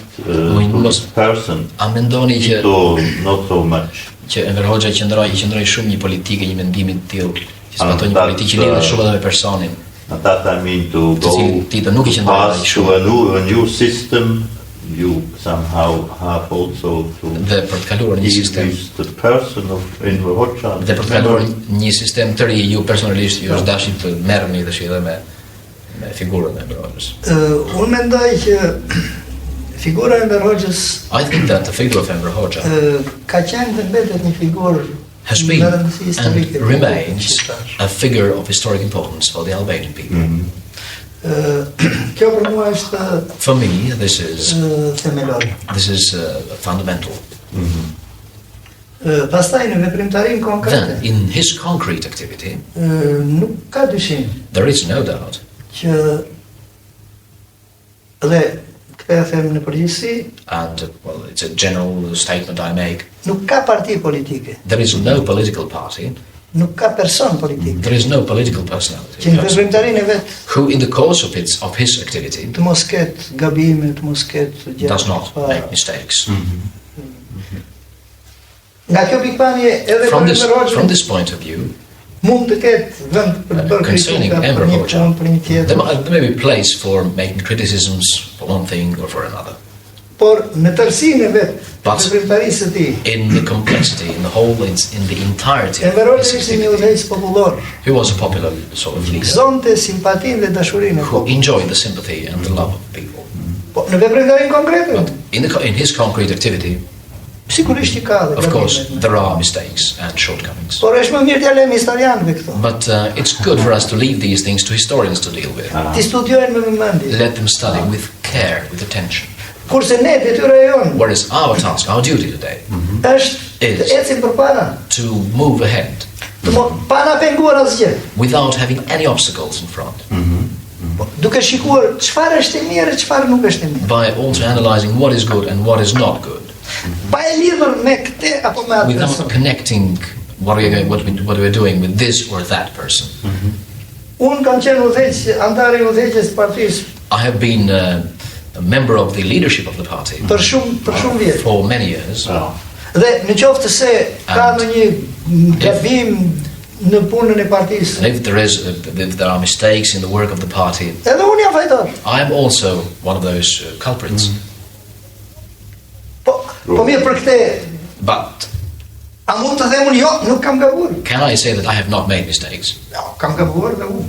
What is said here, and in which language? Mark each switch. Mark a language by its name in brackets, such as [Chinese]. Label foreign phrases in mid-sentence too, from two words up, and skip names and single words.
[Albanian] Unë [English] to [Albanian] mos- [English] this person? [Albanian] A mendoni që [English] Not so much. [Albanian] Enver Hoxha qëndroi shumë një politikë, një mendimi të tillë, që zbatoi një [English] that, [Albanian] politikë që lidhet shumë edhe me personin. [English] And that I mean to [Albanian] Të [English] go [Albanian] cilin Tito nuk I [English] to [Albanian] qëndroi [English] pass [Albanian] shumë. [English] to a new system, you somehow have also to [Albanian] Dhe për të kaluar një [English] deal [Albanian] sistem [English] with the person of Enver Hoxha. [Albanian] Dhe për të kaluar një sistem të ri, ju personalisht ju është dashur të merrni tash edhe me figurën e Enver Hoxhës. Unë mendoj që figura e Enver Hoxhës [English] I think that the figure of Enver Hoxha [Albanian] ka qenë dhe mbetet një figurë [English] has been [Albanian] me rëndësi historike. [English] and remains a figure of historic importance for the Albanian people. [Albanian] Kjo për mua është [English] For me, this is [Albanian] themelore. [English] fundamental. [Albanian] Pastaj në veprimtarinë [English] Then, [Albanian] konkrete, [English] in his concrete activity, [Albanian] nuk ka dyshim [English] there is no doubt [Albanian] që dhe këtë e them në përgjithësi, [English] and well, it's a general statement I make. [Albanian] nuk ka parti politike, [English] There is no political party, [Albanian] nuk ka person politik [English] there is no political personality [Albanian] që në veprimtarinë e vet [English] who, in the course of his activity, [Albanian] të mos ketë gabime, të mos ketë gjëra. [English] does not [Albanian] pa- [English] make mistakes. [Albanian] Nga kjo pikpamje edhe [English] From [Albanian] për [English] this, [Albanian] Enver Hoxhën [English] from this point of view, [Albanian] mund të ketë vend për të bërë [English] concerning [Albanian] kritika [English] Enver [Albanian] për një [English] Hoxha, [Albanian] punë, për një tjetër. [English] there may be place for making criticisms for one thing or for another. [Albanian] Por në tërësinë e vet, [English] But- [Albanian] veprimtarisë së tij, [English] In the complexity, in the whole, in the entirety of [Albanian] Enver [English] his [Albanian] Hoxha ishte një [English] activity, [Albanian] udhëheqës popullor, [English] he was a popular sort of leader [Albanian] zonte simpatinë dhe dashurinë e [English] who [Albanian] popullit. [English] enjoyed the sympathy and the love of people. [Albanian] Po në veprimtarinë konkrete, [English] But in his concrete activity, [Albanian] sigurisht që ka dhe [English] of course, [Albanian] gabime. [English] there are mistakes and shortcomings. [Albanian] Por është më mirë t'ja lëmë historianëve këto. [English] But it's good for us to leave these things to historians to deal with. [Albanian] Ti studiojnë me vëmendje. [English] Let them study with care, with attention. [Albanian] Kurse ne detyra e jonë [English] What is our task, our duty today? [Albanian] është [English] is [Albanian] ecim përpara. [English] to move ahead [Albanian] Pa na penguar asgjë. [English] without having any obstacles in front, [Albanian] Duke shikuar çfarë është e mirë e çfarë nuk është e mirë. [English] by also analyzing what is good and what is not good, [Albanian] Pa e lidhur me këtë apo me atë [English] without [Albanian] person. [English] connecting what we're doing with this or that person. [Albanian] Unë kam qenë udhëheq, antar I udhëheqjes së partisë [English] I have been a member of the leadership of the party [Albanian] për shumë vjet. [English] for many years, [Albanian] Dhe në qoftë se ka ndonjë gabim në punën e partisë, [English] and if there are mistakes in the work of the party, [Albanian] edhe unë jam fajtor. [English] I am also one of those culprits. [Albanian] Po mirë për këtë, [English] But [Albanian] a mund të them unë jo, nuk kam gabuar. [English] can I say that I have not made mistakes? [Albanian] Jo, kam gabuar dhe unë.